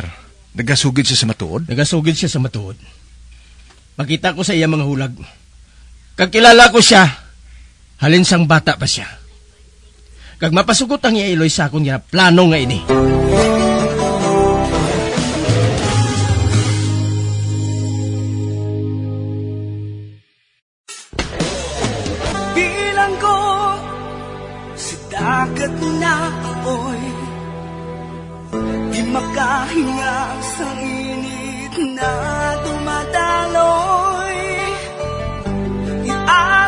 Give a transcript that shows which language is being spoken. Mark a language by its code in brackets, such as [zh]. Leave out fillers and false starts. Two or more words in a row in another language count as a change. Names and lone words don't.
[hil] Nagasugid siya sa matuod? Nagasugid siya sa matuod. Makita ko sa iya mga hulag. Kagkilala ko siya, halin sang bata pa siya. Kag mapasugot ang iya iloy sa akong niya plano nga ini. [tl] Bilang ko sa dagat na apoy, di makahinga sa init na dumadaloy.